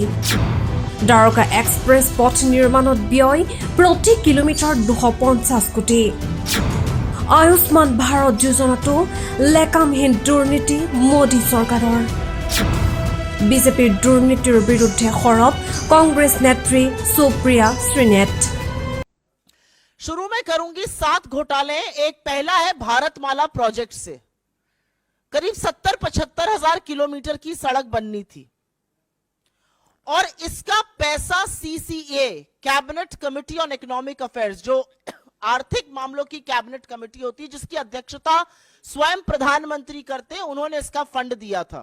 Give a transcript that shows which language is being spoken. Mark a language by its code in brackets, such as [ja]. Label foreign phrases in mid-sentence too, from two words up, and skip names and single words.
[as] দ্বাৰকা এক্সপ্ৰেছ পথ নিৰ্মাণত ব্যয় প্ৰতি কিলোমিটাৰ 250 কোটি। আয়ুষ্মান ভাৰত যোজনাটো লেকামহীন দুৰ্নীতি মোদী চৰকাৰৰ। বিজেপিৰ দুৰ্নীতিৰ বিৰুদ্ধে সৰব [hi] कांग्रेस नेत्री [as] सुप्रिया श्रीनेत। [hi] शुरू में करूंगी 7 घोटाले। एक पहला है भारतमाला प्रोजेक्ट से करीब 70-75 हजार किलोमीटर की सड़क बननी थी और इसका पैसा CCA [en] Cabinet Committee on Economic Affairs, [hi] जो आर्थिक मामलों की कैबिनेट कमेटी होती है जिसकी अध्यक्षता स्वयं प्रधानमंत्री करते हैं, उन्होंने इसका फंड दिया था।